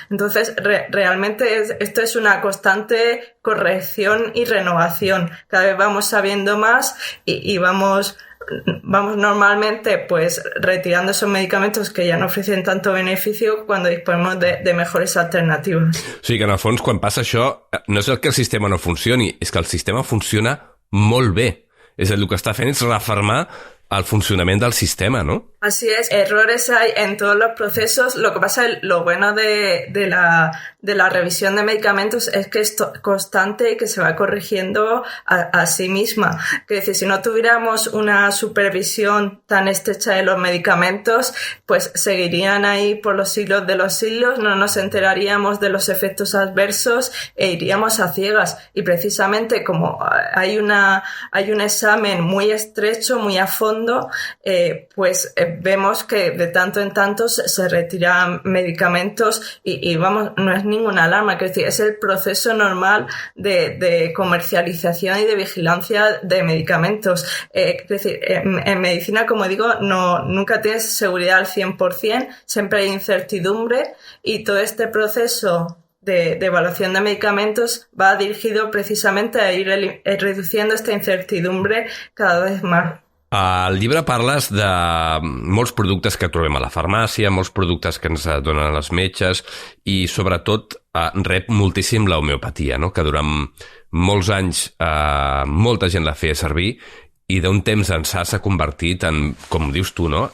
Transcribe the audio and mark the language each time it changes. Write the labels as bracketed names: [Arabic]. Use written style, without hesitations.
[Spanish] Entonces, realmente esto es una constante corrección y renovación. Cada vez vamos sabiendo más y vamos normalmente pues retirando esos medicamentos que ja no ofrecen tanto beneficio cuando disponemos de mejores alternativas. [Catalan] O sigui que en el fons quan passa això no és el que el sistema no funcioni, és que el sistema funciona molt bé. És a dir, el que està fent és refermar el funcionament del sistema, ¿no? [Spanish] Así es, errores hay en todos los procesos. Lo que pasa, lo bueno de la revisión de medicamentos es que es constante y que se va corrigiendo a sí misma. Es decir, si no tuviéramos una supervisión tan estrecha de los medicamentos, pues seguirían ahí por los siglos de los siglos, no nos enteraríamos de los efectos adversos e iríamos a ciegas. Y precisamente como hay un examen muy estrecho, muy a fondo, pues vemos que de tanto en tanto se retiran medicamentos y vamos, no es ninguna alarma, es decir, es el proceso normal de comercialización y de vigilancia de medicamentos. Es decir, en medicina, como digo, nunca tienes seguridad al 100%, siempre hay incertidumbre, y todo este proceso de evaluación de medicamentos va dirigido precisamente a ir reduciendo esta incertidumbre cada vez más. [Catalan] Al llibre parles de molts productes que trobem a la farmàcia, molts productes que ens donen els metges, i sobretot rep moltíssim l'homeopatia, no? Que durant molts anys molta gent la feia servir, i d'un temps ençà s'ha convertit en, com dius tu, no?